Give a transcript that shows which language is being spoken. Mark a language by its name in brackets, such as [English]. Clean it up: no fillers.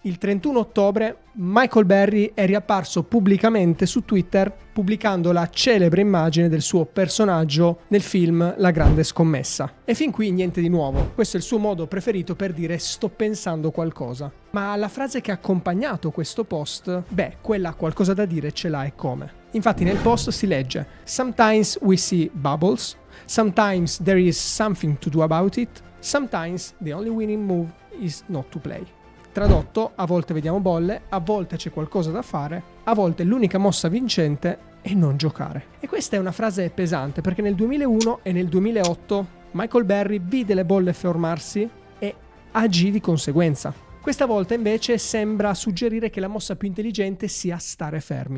[Italian] Il 31 ottobre Michael Burry è riapparso pubblicamente su Twitter pubblicando la celebre immagine del suo personaggio nel film La Grande Scommessa. E fin qui niente di nuovo, questo è il suo modo preferito per dire sto pensando qualcosa. Ma la frase che ha accompagnato questo post, quella qualcosa da dire ce l'ha e come. [English] Infatti nel post si legge: Sometimes we see bubbles, sometimes there is something to do about it, sometimes the only winning move is not to play. [Italian] Tradotto, a volte vediamo bolle, a volte c'è qualcosa da fare, a volte l'unica mossa vincente è non giocare. E questa è una frase pesante perché nel 2001 e nel 2008 Michael Burry vide le bolle formarsi e agì di conseguenza. Questa volta invece sembra suggerire che la mossa più intelligente sia stare fermi.